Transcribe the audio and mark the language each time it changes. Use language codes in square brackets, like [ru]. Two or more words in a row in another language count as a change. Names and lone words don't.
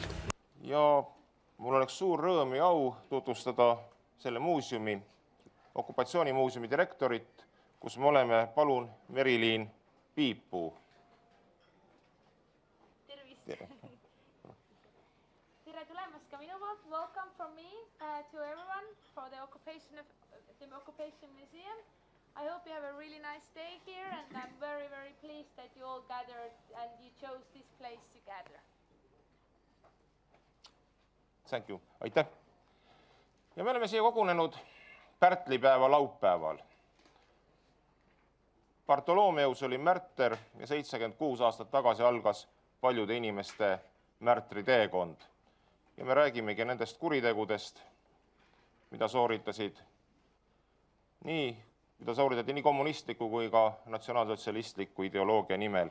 [et] Ja mul oleks suur rõõm ja au tutvustada selle muuseumi, okupatsioonimuuseumi direktorit, kus me oleme. Palun, Meriliin Piipuu. Tere tulemast ka minu poolt. [en] Welcome from me to everyone for the Occupation Museum. I hope you have a really nice day here and I'm very, very pleased that you all gathered and you chose this place to gather. Thank you. [et] Aitäh. Ja me oleme siia kogunenud Pärtlipäeva laupäeval. Bartoloomeus oli märter ja 76 aastat tagasi algas paljude inimeste märtri teekond. Ja me räägimegi nendest kuritegudest, mida sooritati nii kommunistliku kui ka natsionaalsotsialistliku ideoloogia nimel.